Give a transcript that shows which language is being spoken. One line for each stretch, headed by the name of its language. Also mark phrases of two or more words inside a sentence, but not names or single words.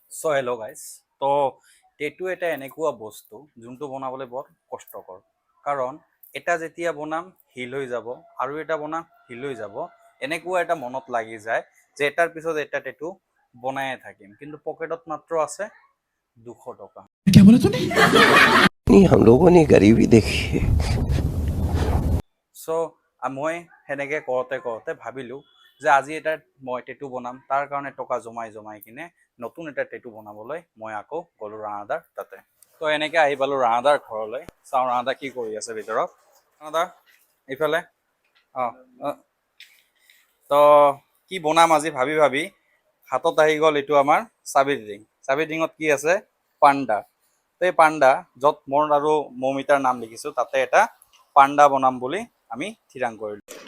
English: so hello guys
Assamese: তো টেটু এটা এনেকুৱা বস্তু যোনটো বনাবলৈ বৰ কষ্টকৰ কাৰণ এটা যেতিয়া বনাম হিল হৈ যাব আৰু এটা বনাম হিল হৈ যাব এনেকুৱা এটা মনত লাগি যায় যে এটাৰ পিছত এটা টেটু বনায়ে থাকিম কিন্তু পকেটত মাত্ৰ আছে 200 টকা
Hindi: क्या बोला तूने? नहीं हम लोगों ने गरीबी देखी है।
Assamese: চ' মই সেনেকৈ কৰোঁতে ভাবিলোঁ যে আজি এটা মই টেটু বনাম তাৰ কাৰণে টকা জমাই কিনে নতুন এটা টেটু বনাবলৈ মই আকৌ গ'লোঁ ৰাণাদাৰ তাতে তো এনেকৈ আহি পালোঁ ৰাণাদাৰ ঘৰলৈ চাওঁ ৰাণাদা কি কৰি আছে ভিতৰত ৰাণাদা এইফালে অঁ তো কি বনাম আজি ভাবি হাতত আহি গ'ল এইটো আমাৰ চাবিৰ ৰিঙত কি আছে পাণ্ডা তো এই পাণ্ডা য'ত মোৰ আৰু মৌমিতাৰ নাম লিখিছোঁ তাতে এটা পাণ্ডা বনাম বুলি আমি থিৰাং কৰিলোঁ